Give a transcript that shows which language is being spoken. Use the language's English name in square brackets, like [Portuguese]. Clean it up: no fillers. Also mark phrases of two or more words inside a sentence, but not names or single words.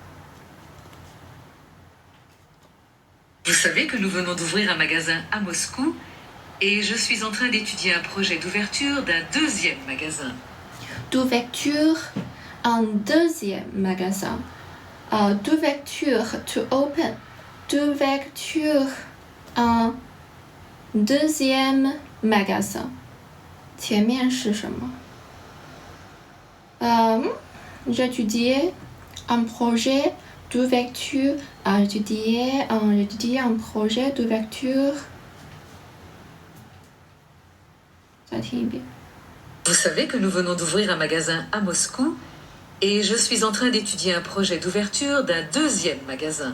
[French] Vous savez que nous venons d'ouvrir un magasin à Moscou et je suis en train d'étudier un projet d'ouverture d'un deuxième magasin. D'ouverture, un deuxième magasin. D'ouverture, [English] to open. [French] D'ouverture, un deuxième magasin. [Chinese] 前面是什么 ？ [French] J'étudiais un projet d'ouverture. J'étudiais un projet d'ouverture. [Chinese] 再听一遍。 [French] Vous savez que nous venons d'ouvrir un magasin à Moscou et je suis en train d'étudier un projet d'ouverture d'un deuxième magasin.